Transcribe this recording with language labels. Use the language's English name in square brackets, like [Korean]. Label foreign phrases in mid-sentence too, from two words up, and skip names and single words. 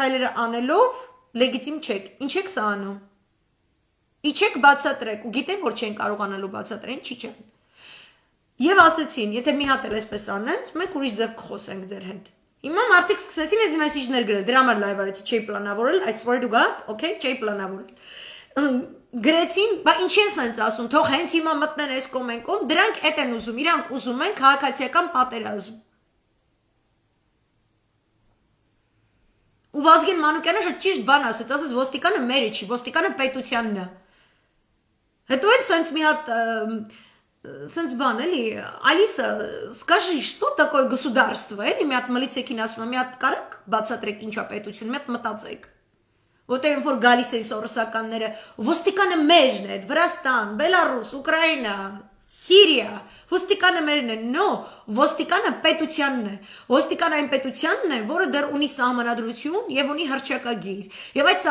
[Armenian] քայլերը անելով լեգիտիմ չեք, ինչ եք սա անում։ Իջեք բացատրեք ու գիտեն, որ չեն կարողանալու բացատրեն, չի չեն։ Եվ ասեցին, եթե մի հատ էլ այսպես անես, մենք ուրիշ ձև կխոսենք ձեր հետ։ Հիմա մարդիկ սկսեցին այս մեսիջներ գրել, դրա համար լայվ արեցի, չէի պլանավորել, [English] I swear to God, [Armenian] okay, չէի պլանավորել։ գրեցին, բա ինչի են սենց ասում, թող հենց հիմա մտնեն այս կոմենկոմ, դրանք էդ են ուզում, իրանք ուզում են քաղաքացիական պատերազմ։ Ու Վազգեն Մանուկյանը շատ ճիշտ բան ասեց, ասեց ոստիկանը մերը չի, ոստիկանը պետությանն է։ Հետո էլ սենց մի հատ սենց բան էլի, Ալիսա, [Russian] скажи, что такое государство, [Armenian] էլի մի հատ մլիցեքին ասում է, մի հատ կարեք բացատրեք ինչա պետություն, մի հատ մտածեք։ Որտեղ որ գալիս էին սորոսականները, ոստիկանը մերն է, Վրաստան, Բելարուս, Ուկրաինա, Սիրիա, ոստիկանը մերն է, no, ոստիկանը պետությանն է, ոստիկան այն պետությանն է, որը դեռ ունի սահմանադրություն եւ ունի հռչակագիր, եւ այդ